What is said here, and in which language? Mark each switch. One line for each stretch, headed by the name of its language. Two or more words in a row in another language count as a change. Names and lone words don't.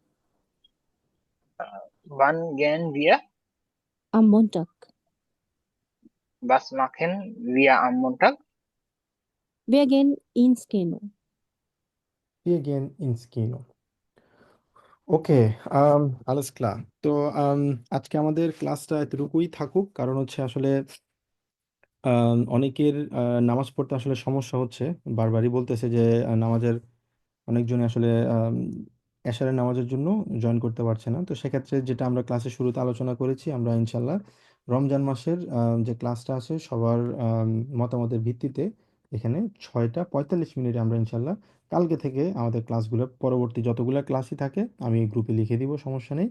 German: Wann gehen wir? Am Montag. Was machen wir am Montag? Wir gehen ins Kino. Wir gehen ins Kino। ওকে, alles klar।
Bangla: তো আজকে আমাদের ক্লাসটা এতটুকুই থাকুক, কারণ হচ্ছে আসলে অনেকের নামাজ পড়তে আসলে সমস্যা হচ্ছে, বারবারই বলতেছে যে নামাজের অনেকজনে আসলে এশারের নামাজের জন্য জয়েন করতে পারছে না। তো সেক্ষেত্রে যেটা আমরা ক্লাসের শুরুতে আলোচনা করেছি, আমরা ইনশাল্লাহ রমজান মাসের যে ক্লাসটা আছে সবার মতামতের ভিত্তিতে এখানে 6টা 45 মিনিটে আমরা ইনশাল্লাহ কালকে থেকে আমাদের ক্লাসগুলো পরবর্তী যতগুলো ক্লাসই থাকে আমি গ্রুপে লিখে দিব, সমস্যা নেই।